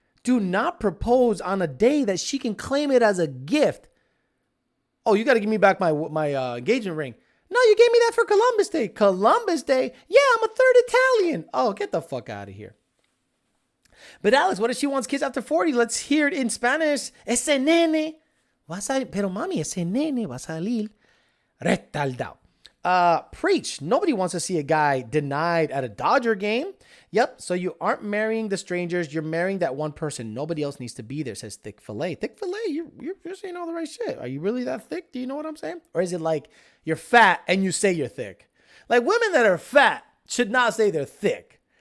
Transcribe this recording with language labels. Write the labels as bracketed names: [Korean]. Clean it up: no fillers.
[English] Do not propose on a day that she can claim it as a gift. Oh, you got to give me back my engagement ring. No, you gave me that for Columbus Day. Columbus Day? Yeah, I'm a third Italian. Oh, get the fuck out of here. But Alex, what if she wants kids after 40? Let's hear it in Spanish. [Spanish] Ese nene va a salir, pero mami, ese nene va a salir retardado. [English] Preach. Nobody wants to see a guy denied at a Dodger game. Yep. So you aren't marrying the strangers. You're marrying that one person. Nobody else needs to be there, says Thick Filet. Thick Filet, you're saying all the right shit. Are you really that thick? Do you know what I'm saying? Or is it like you're fat and you say you're thick? Like women that are fat should not say they're thick.